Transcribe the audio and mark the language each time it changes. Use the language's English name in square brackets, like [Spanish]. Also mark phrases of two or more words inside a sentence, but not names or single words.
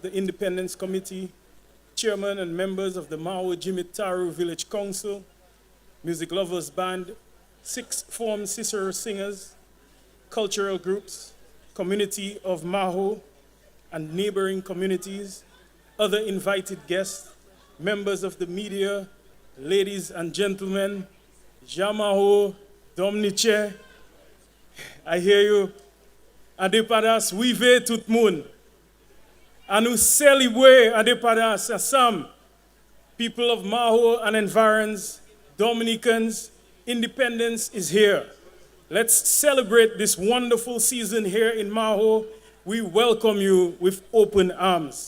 [English] the Independence Committee, chairman and members of the Maho Jimitaru Village Council, Music Lovers Band, Sixth Form Cicero Singers, cultural groups, community of Maho and neighboring communities, other invited guests, members of the media, ladies and gentlemen, Jamaho, Domniche, I hear you. [Saint Lucian Creole French] Adepadas, vive tout moun. [English] And nous celebrate Adepadas, Assam, people of Maho and environs, Dominicans, independence is here. Let's celebrate this wonderful season here in Maho. We welcome you with open arms.